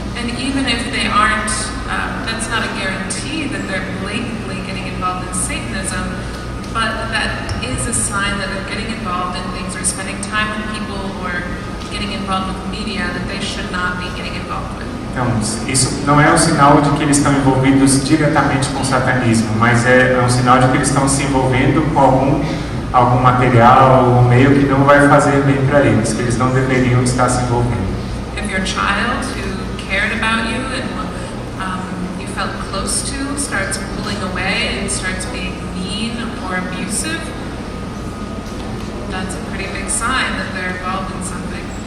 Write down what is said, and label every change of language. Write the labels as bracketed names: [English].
[English] And even if they aren't, that's not a guarantee that they're blatantly getting involved in Satanism, but that is a sign that they're getting involved in things or spending time with people or getting involved with media that they should not be getting involved with. [Portuguese] Então, isso não é um sinal de que eles estão envolvidos diretamente com o satanismo, mas é um sinal de que eles estão se envolvendo com algum material ou meio que não vai fazer bem para eles, que eles não deveriam estar se envolvendo. [English] If your child who cared about you and you felt close to starts pulling away and starts being mean or abusive, that's a pretty big sign that they're involved in something.